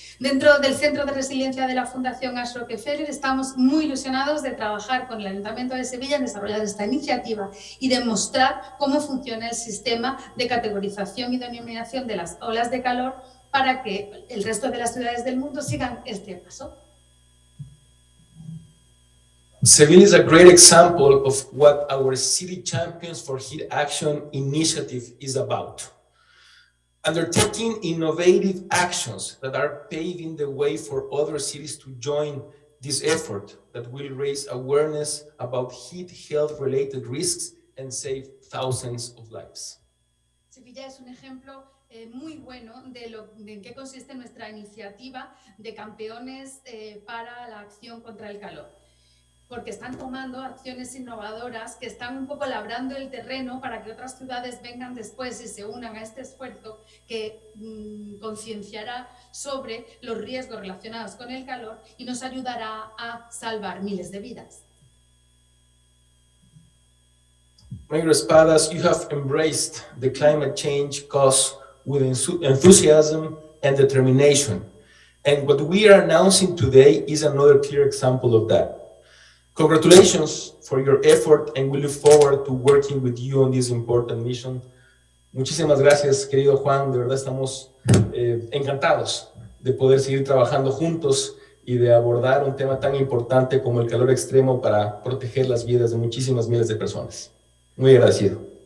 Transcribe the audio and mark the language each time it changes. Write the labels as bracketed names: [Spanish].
[Spanish] Dentro del Centro de Resiliencia de la Fundación Arch Rockefeller estamos muy ilusionados de trabajar con el Ayuntamiento de Sevilla en desarrollar esta iniciativa y demostrar cómo funciona el sistema de categorización y denominación de las olas de calor para que el resto de las ciudades del mundo sigan este paso. [English] Seville is a great example of what our City Champions for Heat Action initiative is about. Undertaking innovative actions that are paving the way for other cities to join this effort that will raise awareness about heat health-related risks and save thousands of lives. [Spanish] Sevilla es un ejemplo muy bueno de en qué consiste nuestra iniciativa de campeones para la acción contra el calor. Porque están tomando acciones innovadoras que están un poco labrando el terreno para que otras ciudades vengan después y se unan a este esfuerzo que concienciará sobre los riesgos relacionados con el calor y nos ayudará a salvar miles de vidas. [English] Mayor Espadas, you have embraced the climate change cause with enthusiasm and determination. And what we are announcing today is another clear example of that. Congratulations for your effort and we look forward to working with you on this important mission. [Spanish] Muchísimas gracias, querido Juan. De verdad estamos encantados de poder seguir trabajando juntos y de abordar un tema tan importante como el calor extremo para proteger las vidas de muchísimas miles de personas. Muy agradecido.